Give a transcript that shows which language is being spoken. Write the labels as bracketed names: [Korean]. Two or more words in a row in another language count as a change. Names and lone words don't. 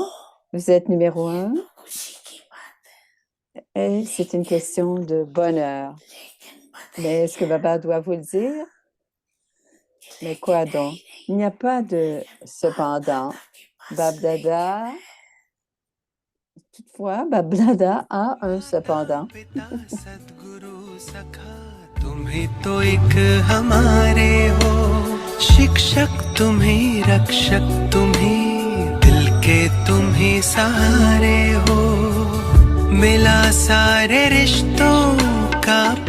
[French] Vous êtes numéro 1 et c'est une question de bonheur. Mais est-ce que Baba doit vous le dire? Mais quoi donc? Il n'y a pas de cependant. Bab-Dada, toutefois, Bab-Dada a un cependant. [Hindi] तुम ही तो एक हमारे हो शिक्षक तुम ही रक्षक तुम ही दिल के तुम ही सहारे हो मिला सारे रिश्तों का